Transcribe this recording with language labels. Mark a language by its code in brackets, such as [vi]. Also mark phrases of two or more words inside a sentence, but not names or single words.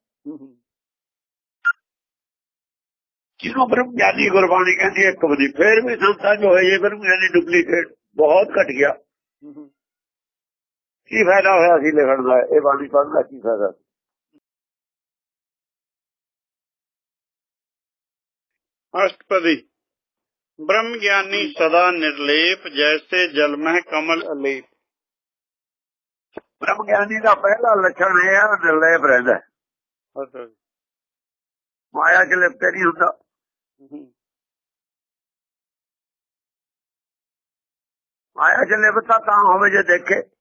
[pa] ਜਿਹਨੂੰ ਬ੍ਰਹਮ ਗਿਆਨੀ ਗੁਰਬਾਣੀ ਕਹਿੰਦੀ ਇੱਕ ਵੀ ਨਹੀਂ। ਫੇਰ ਵੀ ਸੰਤਾਂ ਜੋ ਹੋਏ ਬ੍ਰਹਮ ਗਿਆਨੀ ਡੁਪਲੀਕੇਟ ਬਹੁਤ ਘਟ ਗਿਆ। ਕੀ ਫਾਇਦਾ ਹੋਇਆ ਸੀ ਲਿਖਣ ਦਾ? ਇਹ ਬਾਣੀ ਪੜ੍ਹਨ ਦਾ ਕੀ ਫਾਇਦਾ? [hi] अष्टपदी। ब्रह्म ज्ञानी सदा निर्लेप, जैसे जल में कमल अलेप। [pa] ਬ੍ਰਹਮ ਗਿਆਨੀ ਦਾ ਪਹਿਲਾ ਲੱਛਣ ਇਹ ਹੈ, ਨਿਰਲੇਪ ਰਹਿੰਦਾ। ਮਾਇਆ ਚ ਲਿਪਤੇ ਨਹੀਂ ਹੁੰਦਾ। ਮਾਇਆ ਚ ਲਿਪਤਾ ਤਾਂ ਹੋਵੇ ਜੇ ਦੇਖੇ।